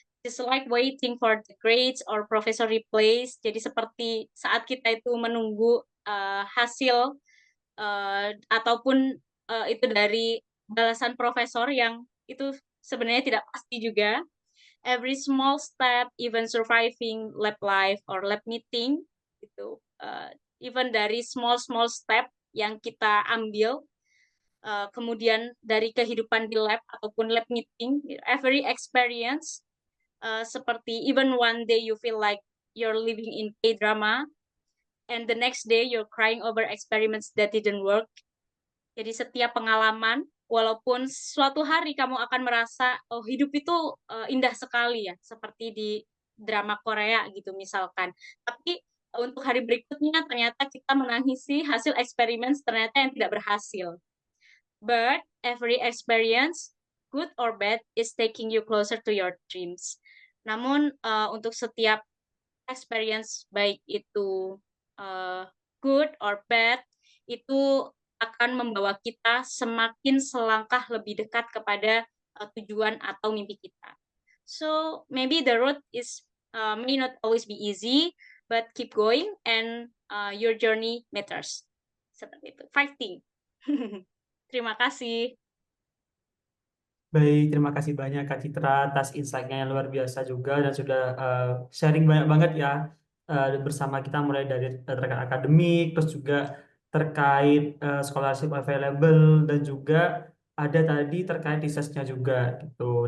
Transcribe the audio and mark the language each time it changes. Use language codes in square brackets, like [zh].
[en] It's like waiting for the grades or professor replays. [id] Jadi seperti saat kita itu menunggu hasil ataupun itu dari balasan profesor yang itu sebenarnya tidak pasti juga. [en] Every small step, even surviving lab life or lab meeting, gitu. Even dari small small step yang kita ambil, kemudian dari kehidupan di lab ataupun lab meeting, every experience, seperti even one day you feel like you're living in K-drama, and the next day you're crying over experiments that didn't work. [id] Jadi setiap pengalaman, walaupun suatu hari kamu akan merasa, oh hidup itu indah sekali ya, seperti di drama Korea gitu misalkan. Tapi untuk hari berikutnya ternyata kita menangisi hasil eksperimen ternyata yang tidak berhasil. [en] But every experience, good or bad, is taking you closer to your dreams. [id] Namun untuk setiap experience baik itu uh, good or bad itu akan membawa kita semakin selangkah lebih dekat kepada tujuan atau mimpi kita. [en] So maybe the road is may not always be easy, but keep going and your journey matters. [id] Seperti itu. Fighting. Terima kasih. Baik, terima kasih banyak Kak Citra atas insight-nya yang luar biasa juga dan sudah sharing banyak banget ya bersama kita mulai dari terkait akademik, terus juga terkait scholarship available dan juga ada tadi terkait research-nya juga gitu.